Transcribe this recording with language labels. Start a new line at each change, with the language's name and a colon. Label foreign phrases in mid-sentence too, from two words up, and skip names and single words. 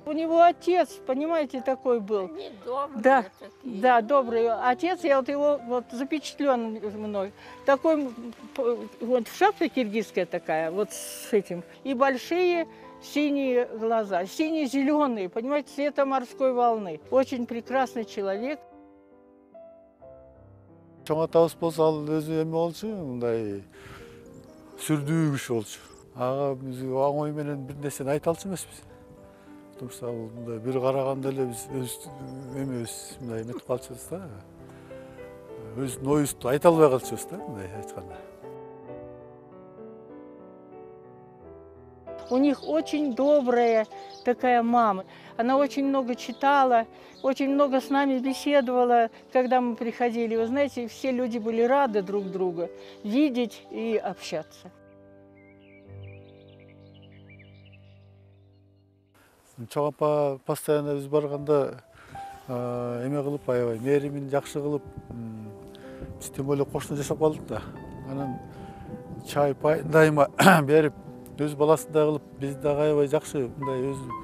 Russian: У него отец, понимаете, такой был. Добрый, да, да, добрый отец. Я вот его вот запечатлен мной. Такой вот шапка киргизская такая, вот с этим. И большие синие глаза, сине-зеленые, понимаете, цвета морской волны. Очень прекрасный человек.
Kyrgyz: Чоң атабыз болсо ал өзү эме болчу, мындай сүрдүү киши болчу. Ага биз оңой менен бир нерсени айта алчу эмеспиз.
Russian: Потому что
Kyrgyz: ал мындай бир караганда эле биз эмебиз мындай эметип калчубуз да. Өзүнүн оюбузду айта албай калчубуз да, мындай айтканда.
Russian: У них очень добрая такая мама. Она очень много читала, очень много с нами беседовала, когда мы приходили. Вы знаете, все люди были рады друг друга видеть и общаться.
Kyrgyz: Чоң апа постоянно биз барганда эме кылып, аябай мээримин жакшы кылып, биз
Russian: тем более
Kyrgyz: кошуна жашап калдык да. Анан чай пай дайыма берип, өз баласындай кылып, биз дагы аябай жакшы мындай өзү.